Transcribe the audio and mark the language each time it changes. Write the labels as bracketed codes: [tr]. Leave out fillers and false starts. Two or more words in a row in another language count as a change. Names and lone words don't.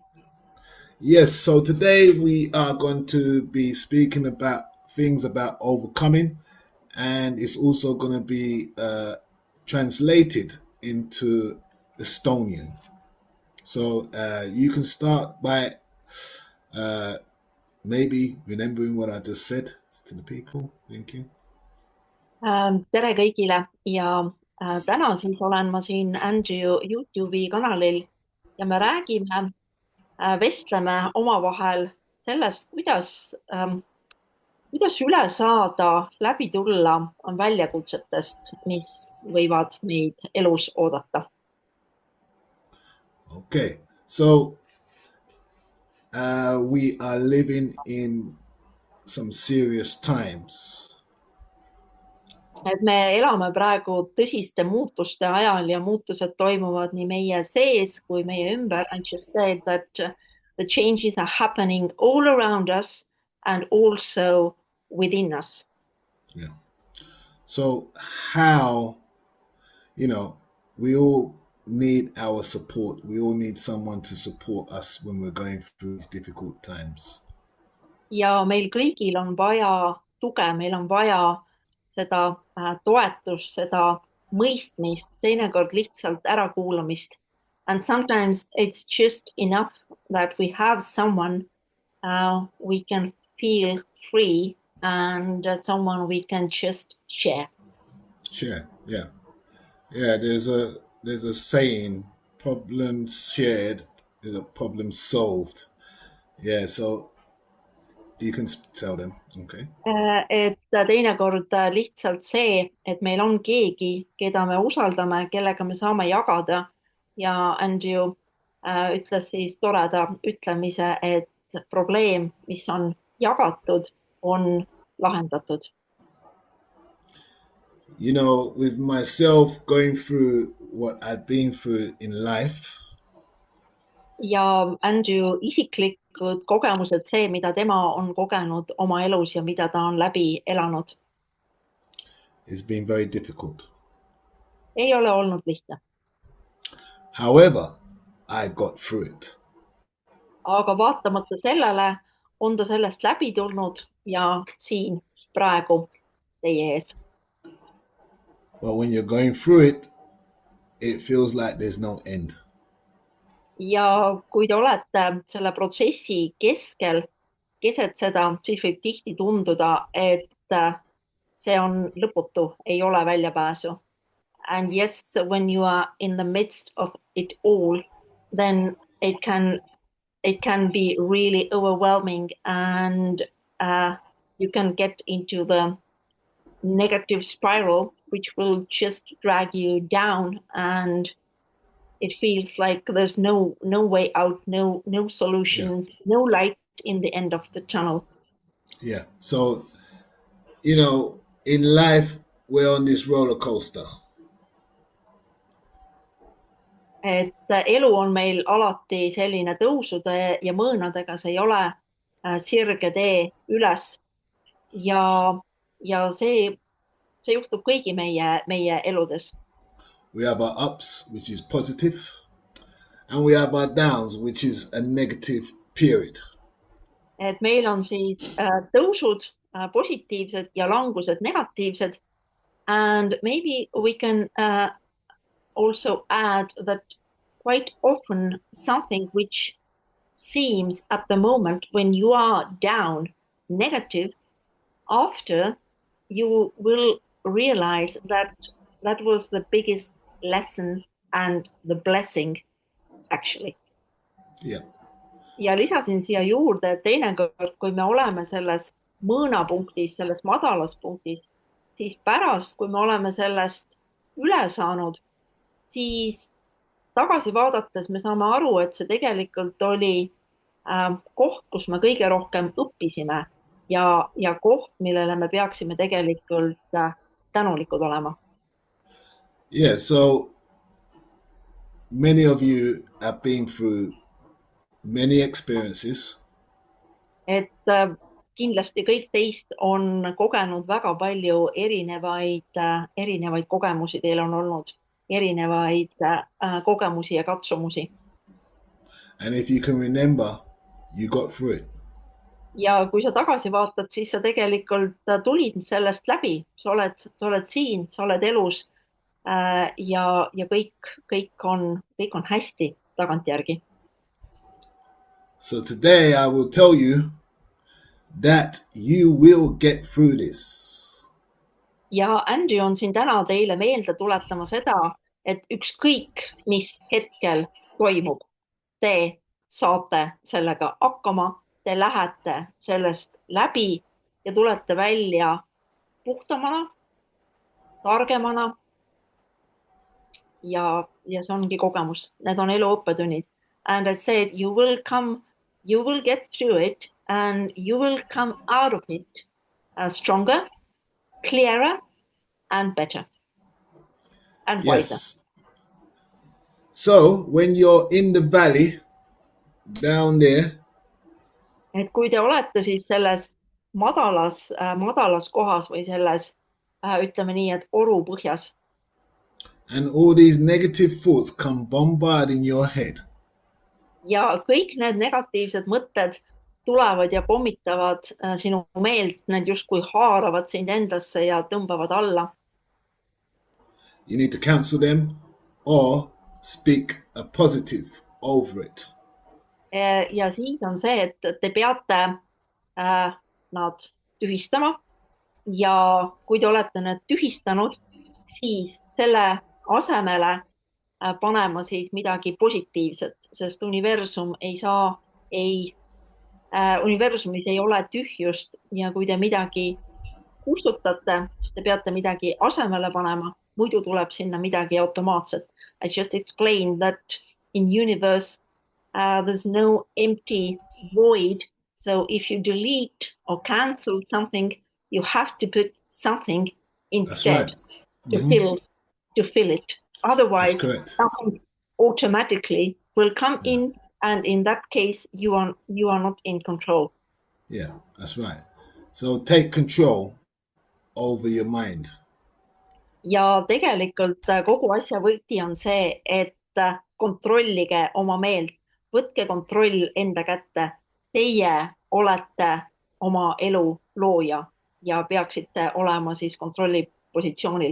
[en] Yes, so today we are going to be speaking about things about overcoming, and it's also going to be translated into Estonian. So you can start by uh, maybe remembering what I just said to the people. Thank you. [et] Tere kõigile ja täna siis olen ma siin Andrew YouTube'i kanalil ja me räägime, vestleme omavahel sellest, kuidas üle saada, läbi tulla väljakutsetest, mis võivad meid elus oodata. [en] Okay, so we are living in some serious times. [et] Et me elame praegu tõsiste muutuste ajal ja muutused toimuvad nii meie sees kui meie ümber. [en] And just said that the changes are happening all around us and also within us. Yeah. So how, we all need our support. We all need someone to support us when we're going through these difficult times. [et] Ja meil kõigil on vaja tuge, meil on vaja seda toetust, seda mõistmist, teinekord lihtsalt ärakuulamist. [en] And sometimes it's just enough that we have someone we can feel free and someone we can just share. Share, yeah. Yeah, there's a saying, problem shared is a problem solved. Yeah, so you can tell them, okay. [et] Et teinekord lihtsalt see, et meil on keegi, keda me usaldame, kellega me saame jagada ja Andrew ütles siis toreda ütlemise, et probleem, mis on jagatud, on lahendatud. [en] With myself going through what I've been through in life. [et] Ja Andrew isiklikud kogemused, see, mida tema on kogenud oma elus ja mida ta on läbi elanud. [en] It's been very difficult. [et] Ei ole olnud lihtne. [en] However, I got through it. [et] Aga vaatamata sellele on ta sellest läbi tulnud ja siin praegu teie ees. [en] But when you're going through it, it feels like there's no end. [et] Ja kui te olete selle protsessi keskel, keset seda, siis võib tihti tunduda, et see on lõputu, ei ole väljapääsu. [en] And yes, when you are in the midst of it all, then it can be really overwhelming and you can get into the negative spiral, which will just drag you down and it feels like there's no way out, no solutions, no light in the end of the tunnel. Yeah. So, in life, we're on this roller coaster. [et] Et elu on meil alati selline tõusude ja mõõnadega, see ei ole sirge tee üles ja see juhtub kõigi meie eludes. [en] We have our ups, which is positive, and we have our downs, which is a negative period. [et] Et meil on siis tõusud positiivsed ja langused negatiivsed. [en] And maybe we can also add that quite often something which seems at the moment when you are down negative, after you will realize that that was the biggest lesson and the blessing actually. Yeah. [et] Ja lisasin siia juurde, et teinekord, kui me oleme selles mõõnapunktis, selles madalas punktis, siis pärast, kui me oleme sellest üle saanud, siis tagasi vaadates me saame aru, et see tegelikult oli koht, kus me kõige rohkem õppisime ja koht, millele me peaksime tegelikult tänulikud olema. [en] Yeah, so many of you have been through many experiences. [et] Et kindlasti kõik teist on kogenud väga palju erinevaid kogemusi, teil on olnud erinevaid kogemusi ja katsumusi. [en] And if you can remember, you got through it. [et] Ja kui sa tagasi vaatad, siis sa tegelikult tulid sellest läbi, sa oled siin, sa oled elus ja kõik on hästi tagantjärgi. [en] So today I will tell you that you will get through this. [et] Ja Andrew on siin täna teile meelde tuletama seda, et ükskõik, mis hetkel toimub, te saate sellega hakkama, te lähete sellest läbi ja tulete välja puhtamana, targemana ja see ongi kogemus. Need on elu õppetunnid. [en] And I said, you will get through it and you will come out of it stronger, clearer and better and wiser. Yes. So when you're in the valley down there, [et] et kui te olete siis selles madalas kohas või selles ütleme nii, et oru põhjas. [en] And all these negative thoughts come bombarding your head. [et] Ja kõik need negatiivsed mõtted tulevad ja pommitavad sinu meelt, need justkui haaravad sind endasse ja tõmbavad alla. [en] You need to cancel them or speak a positive over it. [et] Ja siis on see, et te peate nad tühistama ja kui te olete need tühistanud, siis selle asemele panema siis midagi positiivset, sest universumis ei ole tühjust ja kui te midagi kustutate, siis te peate midagi asemele panema, muidu tuleb sinna midagi automaatset. [en] I just explained that in universe there's no empty void. So if you delete or cancel something, you have to put something instead. That's right. To fill it. Otherwise, something automatically will come in, and in that case, you are not in control. Yeah, that's right. So take control over your mind. [et] Ja tegelikult kogu asja võti on see, et kontrollige oma meelt, võtke kontroll enda kätte. Teie olete oma elu looja ja peaksite olema siis kontrolli positsioonil.